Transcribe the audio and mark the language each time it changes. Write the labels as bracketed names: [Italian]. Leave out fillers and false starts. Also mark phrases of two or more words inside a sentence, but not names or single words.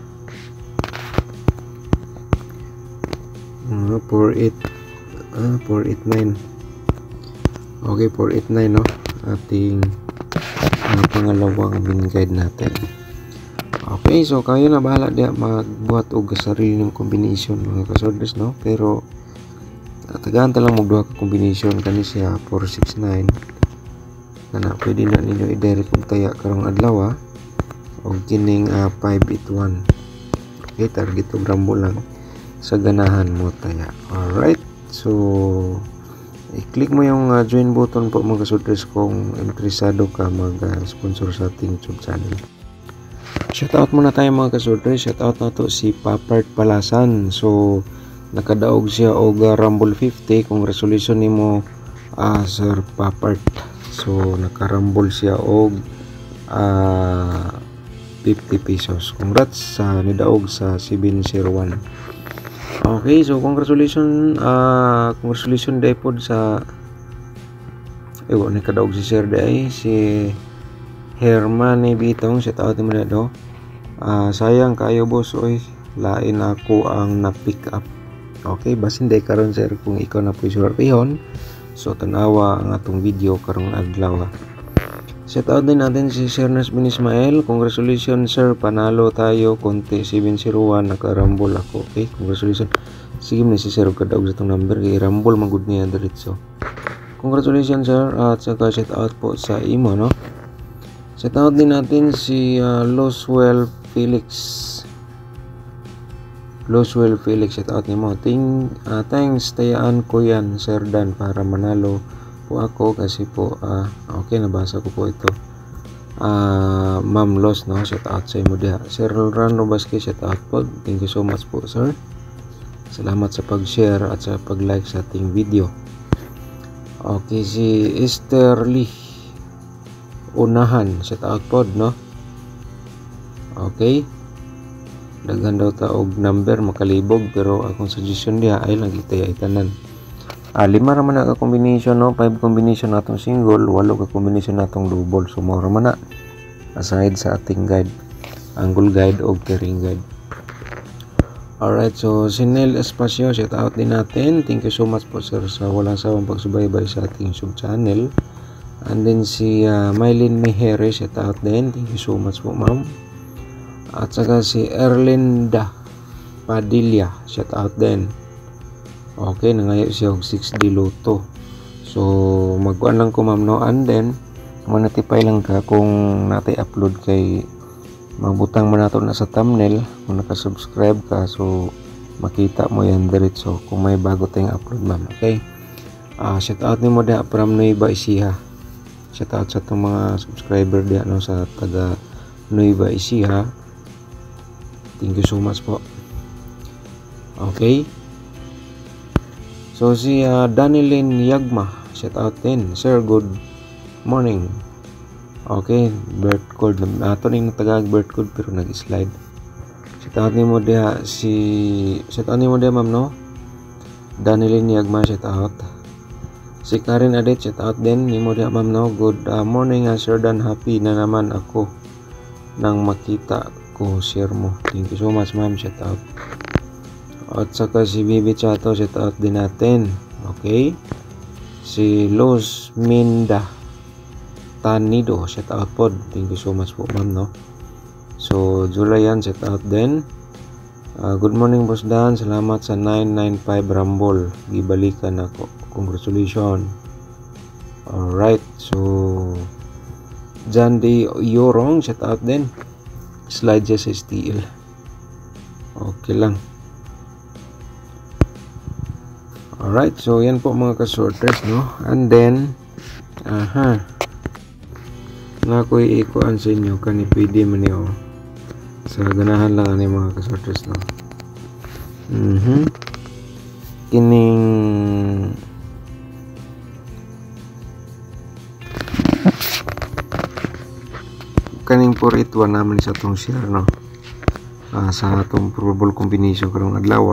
[Filipino] Okay, 489, no, ating pangalawang main guide natin. [Cebuano] Okay, so kayo na bahala dia magbuhat og sarili ng combination mga ka-sorters, no? Pero tagahan ta lang magduha ka combination kani siya 469 na pwede na ninyo i-direct og taya karong adlaw og kining 581. Okay, target og rambo lang sa ganahan mo taya. [Filipino] Alright, so i-click mo yung [English] join button [Filipino] po mga ka-sorters kung interesado ka mag-sponsor sa ating YouTube channel. Shoutout muna tayo mga ka-sorters. Shoutout na to si Papart Palasan. [Cebuano] So nakadaog siya og Rumble 50. Congratulations nimo Sir Papart. So nakarumble siya og 50 pesos. Congrats sa nidaog sa 701. Okay, so congratulations day pod sa nakadaog si Sir Day, si Herman Bitong. Shoutout mo na do. Sayang kayo boss, oy, lain ako ang na-pick up. Okay, basin day karon sir kung ikaw na po isurpihon. So tanawa ang atong video karong adlaw. [Filipino] Shoutout din natin si Sir Nasbin Ismael. Congratulations sir, panalo tayo konti 701, nakarambol ako. [English] Okay, congratulations. [Cebuano] Sige na si sir kadaog sa itong number kay rambol magud niya diretso. Congratulations sir, at saka shoutout po sa imo, no? [Filipino] Shoutout din natin si Loswell Felix. [Cebuano] Loswell Felix, shoutout nimo. [Filipino] Thanks tayaan ko yan Sir Dan para manalo po ako kasi po okay, nabasa ko po ito. [Cebuano] Ma'am Los, no, shoutout sa imo diha. [Filipino] Sir Rolando Vasquez, shoutout po. [English] Thank you so much po sir. [Filipino] Salamat sa pag-share at sa pag-like sa ating video. Okay, si Esther Lee Unahan, shoutout po, no? [Cebuano] Okay, daghan daw ta og number makalibog, pero akong suggestion diha ay lang itaya itanan. 5 raman na ka combination, no? 5 combination natong single, 8 ka combination natong double. So mo raman na aside sa ating guide, angle guide o carrying guide. [Filipino] Alright, so si Nel Espacio, shout out din natin. [English] Thank you so much [Filipino] po sir sa walang sawang pagsubaybay sa ating YouTube channel. [English] And then [Filipino] si Mylene Mehere, shout out din. [English] Thank you so much [Filipino] po ma'am. At saka si Erlinda Padilla, shout out din. [Cebuano] Okay, nangayo siya og 6D Lotto. So magkuan lang ko ma'am, no? [English] And then [Cebuano] ma-notify lang ka kung natay upload kay magbutang mo nato na sa thumbnail kung naka-subscribe ka, so makita mo yan diretso [Filipino] kung may bago tayong upload [Cebuano] ma'am. Okay, shout out nimo diha from Nueva Ecija. Shout out sa itong mga subscriber diha no, sa taga Nueva Ecija. [English] Thank you so much po. [Filipino] Okay, so si Danilyn Yagma, shout out din sir, [English] good morning. [Cebuano] Okay, [English] birth code [Cebuano] ato ning tagag [English] birth code [Cebuano] pero nag-slide. Shout out nimo diha ma'am no, Danilyn Yagma, shout out. Si Karen Adet, shout out din nimo diha ma'am no, [English] good morning [Filipino] Sir Dan, happy na naman ako nang makita ko share mo. [English] Thank you so much ma'am, shout out. [Filipino] At saka si Bibi Chato, shout out din natin. Okay, si Luz Minda Tanido, shout out po. [English] Thank you so much [Filipino] po ma'am no. So Julian, shout out din. [English] Good morning [Cebuano] Boss Dan, salamat sa 995 Rumble, gibalikan ako, congratulations. [English] Alright, so John D. [Filipino] Yorong, shout out din, slide sa STL. Okay lang. Alright, so yan po mga ka-sorters no. [Cebuano] And then na ko ikuan sa inyo kani pwede man niyo sa ganahan lang ani mga ka-sorters no. Kining kaning 481 naman sa atong share no, sa atong [English] probable combination [Cebuano] karong adlaw.